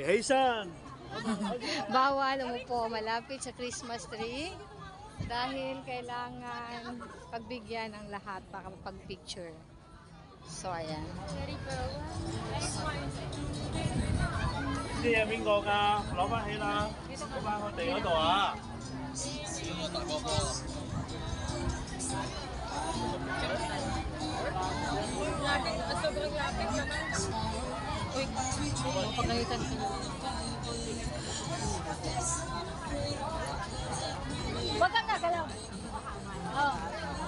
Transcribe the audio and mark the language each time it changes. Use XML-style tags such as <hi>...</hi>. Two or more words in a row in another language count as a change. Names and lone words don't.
<yue>起身。</yue> <tl>Bawal umupo malapit sa</tl> <en>Christmas tree</en> <tl>dahil kailangan pagbigyan ang lahat para pag-picture. So, ayan.</tl> <yue>呢啲嘢邊個㗎？攞翻起啦，攞翻我哋嗰度啊！</yue> <tl>Pagalitan ko. Wag kang nagalaw.</tl>